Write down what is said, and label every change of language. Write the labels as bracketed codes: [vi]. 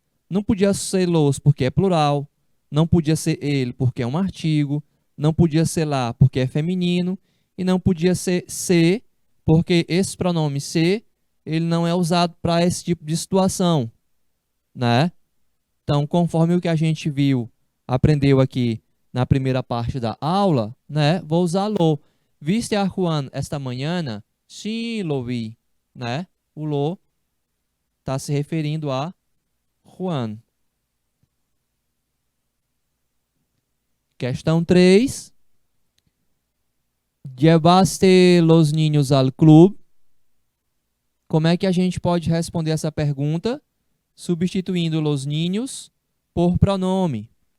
[pt] Não podia ser los porque é plural, não podia ser ele porque é um artigo, não podia ser lá porque é feminino e não podia ser se porque esse pronome se ele não é usado para esse tipo de situação, né? Então, conforme o que a gente viu, aprendeu aqui na primeira parte da aula, né? Vou usar lo. [es] ¿Viste a Juan esta mañana? [pt] Sim, [es] lo vi, né? [pt] O lo está se referindo a Juan. Questão 3. [es] Llevaste los niños al club? [pt] Como é que a gente pode responder essa pergunta substituindo los niños por pronome?